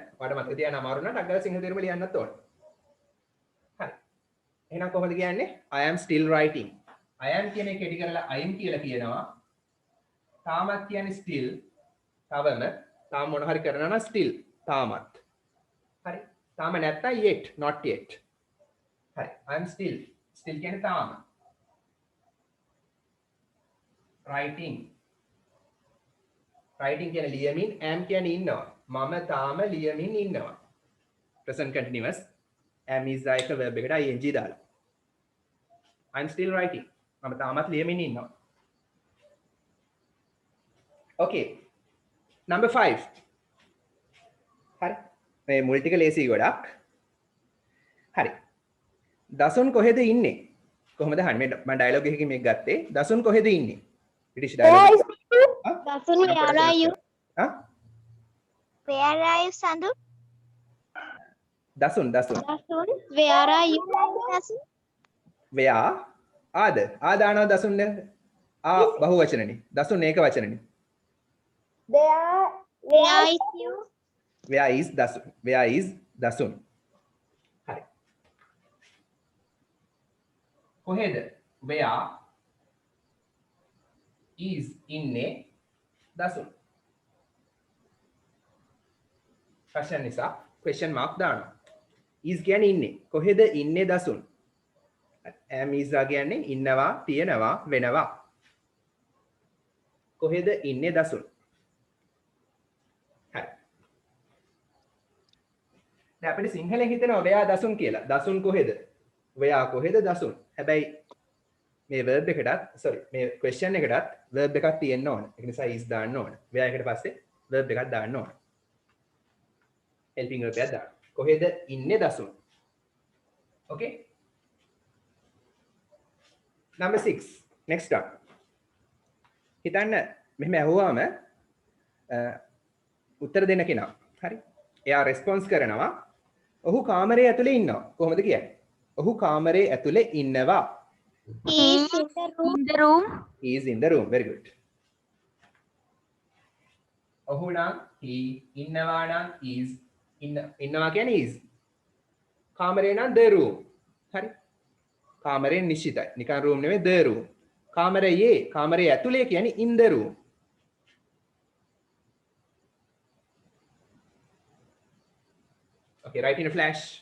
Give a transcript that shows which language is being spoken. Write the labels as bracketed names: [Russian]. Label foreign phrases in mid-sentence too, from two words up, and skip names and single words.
[Sinhala] ඔයාට මතක තියාගන්න අමාරු නම් ටග්ගල සිංහල තේරුම ලියන්නත් ඕන. හරි. එහෙනම් කොහොමද කියන්නේ? [English] I am still writing. I am [Sinhala] කියන එක කෙටි කරලා [English] I am [Sinhala] කියලා කියනවා. තාමත් කියන්නේ still. තවම තාම මොන හරි කරනවා නම් still. තාමත්. හරි. තාම නැත්තම් [English] yet, not yet. [Sinhala] හරි. [English] I am still. Still [Sinhala] කියන්නේ තාම. [English] Writing. [Sinhala] Writing කියන්නේ ලියමින්, am කියන්නේ ඉන්නවා. මම තාම ලියමින් ඉන්නවා. [English] Present continuous. Am is like a verb එකට ing දාලා. I'm still writing. [Sinhala] මම තාමත් ලියමින් ඉන්නවා. Okay. Number 5. හරි. මේ මුල් ටික ලේසි ගොඩක්. හරි. දසුන් කොහෙද ඉන්නේ? කොහොමද අහන්නේ? මම ඩයලොග් එකකින් මේක ගත්තේ. දසුන් කොහෙද ඉන්නේ? [English] British dialogue. දසුන් where are you? [Sinhala] හා? [English] Where are you Sandu? [Sinhala] දසුන්. [English] දසුන් where are you? දසුන් [Sinhala] where ආද ආදානව දසුන් ආ බහු වචනනේ. දසුන් ඒක වචනනේ. [English] where is you? where is dasun? where is dasun? හරි. [Sinhala] කොහෙද? [English] where is ඉන්නේ dasun? [Sinhala] ප්‍රශ්න නිසා question mark දානවා. is කියන්නේ ඉන්නේ. කොහෙද ඉන්නේ dasun? am is කියන්නේ ඉන්නවා, තියෙනවා, වෙනවා. කොහෙද ඉන්නේ dasun? දැන් අපිට සිංහලෙන් හිතෙනවා වෙයා දසුන් කියලා. දසුන් කොහෙද? වෙයා කොහෙද දසුන්? හැබැයි මේ verb එකටත් මේ question එකටත් verb එකක් තියෙන්න ඕන. ඒක නිසා is දාන්න ඕන. වෙයා එකට පස්සේ verb එකක් දාන්න ඕන. [English] helping verb [Sinhala] එකක් දාන්න. කොහෙද ඉන්නේ දසුන්? [English] Okay? Number 6. Next one. [Sinhala] හිතන්න මෙහෙම ඇහුවාම උත්තර දෙන්න කෙනා. හරි? එයා response කරනවා ඔහු කාමරේ ඇතුලේ ඉන්නවා. කොහොමද කියන්නේ? ඔහු කාමරේ ඇතුලේ ඉන්නවා. [English] He is in the room. In the room. He is in the room. Very good. [Sinhala] ඔහු නම් he ඉන්නවා නම් is ඉන්නවා කියන්නේ is. කාමරේ නම් [English] the room. [Sinhala] හරි? කාමරේ නිශ්චිතයි. නිකන් room නෙමෙයි [English] the room. [Sinhala] කාමරේ ඇතුලේ කියන්නේ [English] in the room. Okay, write in a flash.